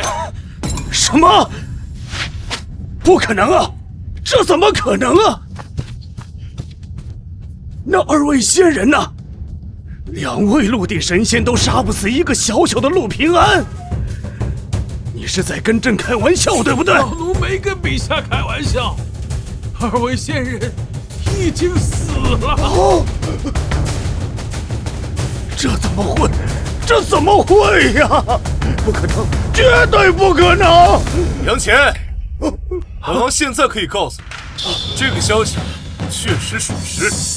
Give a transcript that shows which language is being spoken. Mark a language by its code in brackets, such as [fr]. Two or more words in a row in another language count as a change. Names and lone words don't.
[zh] 什么？不可能啊！这怎么可能啊？那2位仙人呢？2位陆地神仙都杀不死一个小小的陆平安，你是在跟朕開玩笑，對不對？老奴沒跟陛下開玩笑，2位仙人已經死了。這怎麼會？這怎麼會呀？不可能，絕對不可能！楊乾，本王現在可以告訴你，這個消息確實屬實。